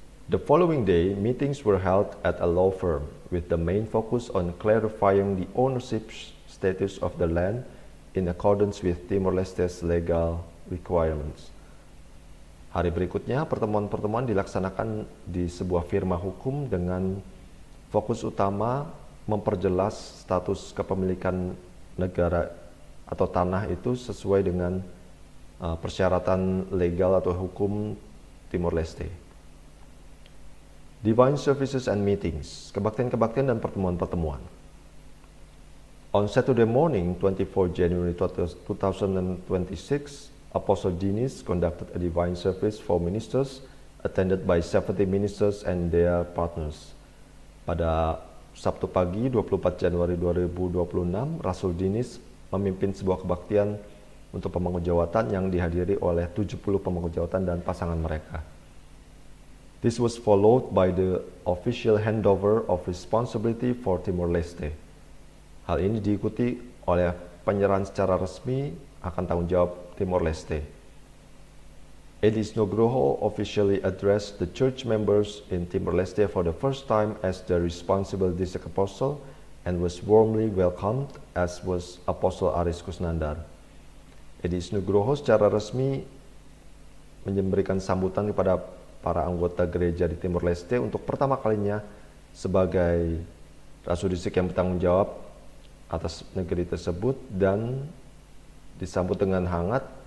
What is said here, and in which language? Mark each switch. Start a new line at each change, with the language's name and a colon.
English: The following day, meetings were held at a law firm with the main focus on clarifying the ownership status of the land in accordance with Timor-Leste's legal requirements.
Indonesian: Hari berikutnya, pertemuan-pertemuan dilaksanakan di sebuah firma hukum dengan fokus utama memperjelas status kepemilikan negara atau tanah itu sesuai dengan persyaratan legal atau hukum Timor-Leste.
English: Divine Services and Meetings,
Indonesian: kebaktian-kebaktian dan pertemuan-pertemuan.
English: On Saturday morning, 24 January 2026, Apostle Dinis conducted a divine service for ministers, attended by 70 ministers and their partners.
Indonesian: Pada Sabtu pagi, 24 Januari 2026, Rasul Dinis memimpin sebuah kebaktian untuk pemangku jawatan yang dihadiri oleh 70 pemangku jawatan dan pasangan mereka.
English: This was followed by the official handover of responsibility for Timor-Leste.
Indonesian: Hal ini diikuti oleh penyerahan secara resmi akan tanggung jawab Timor-Leste.
English: Edis Nugroho officially addressed the church members in Timor-Leste for the first time as the responsible district apostle and was warmly welcomed, as was Apostle Aris Kusnandar.
Indonesian: Edis Nugroho secara resmi memberikan sambutan kepada para anggota gereja di Timor-Leste untuk pertama kalinya sebagai Rasul Distrik yang bertanggung jawab atas negeri tersebut dan disambut dengan hangat.